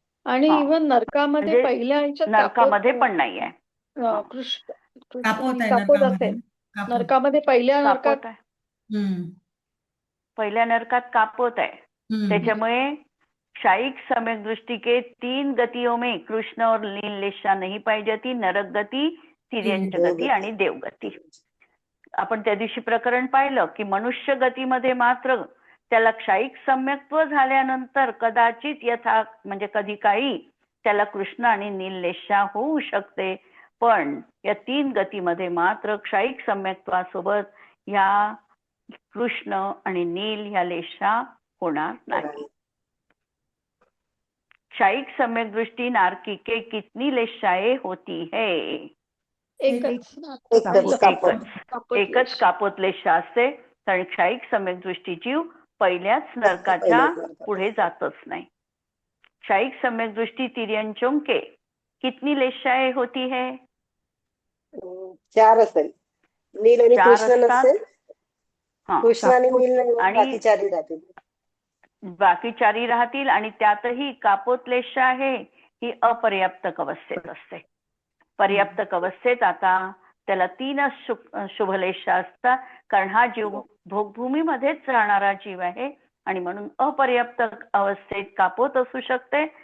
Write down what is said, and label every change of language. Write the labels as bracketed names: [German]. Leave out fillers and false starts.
[Marathi] आणि इव्हन नरकामध्ये पहिल्या नरकामध्ये पण नाही आहे. कापोत असेल नरकामध्ये पहिल्या नरकात कापोत आहे. त्याच्यामुळे [Hindi] क्षायिक सम्यक दृष्टि के 3 गतियों में कृष्ण और नीललेशा नहीं पाई जाती, नरक गति, तिर्यंच गति [Marathi] आणि देवगती. आपण त्या दिवशी प्रकरण पाहिलं की मनुष्य गतीमध्ये मात्र त्याला क्षायिक सम्यक्त्व झाल्यानंतर कदाचित यथा म्हणजे कधी काळी त्याला कृष्ण आणि नील लेशा होऊ शकते, पण या 3 गतीमध्ये मात्र क्षायिक सम्यक्त्वासोबत या कृष्ण आणि नील ह्या लेशा होणार नाही. [Hindi] क्षायिक सम्यक दृष्टी नारकीके कितनी लेशाए होती है? [Marathi] एकच कापोत लेशा असते. कारण क्षायिक सम्यक दृष्टी जीव पहिल्याच नरकाच्या पुढे जातच नाही. [Hindi] क्षायिक सम्यक दृष्टी तिर्यंचों के कितनी लेशाए होती है? [Marathi] 4 असेल. नील आणि कृष्ण नसेल. कृष्ण आणि नील बाकी 4 राहतील. बाकी 4 राहतील आणि त्यातही कापोत लेशा आहे ही अपर्याप्तक अवस्थेत असते. पर्याप्तक अवस्थेत आता त्याला 3च शुभलेशा असतात, कारण हा जीव भोगभूमीमध्येच राहणारा जीव आहे आणि म्हणून अपर्याप्तक अवस्थेत कापोत असू शकते.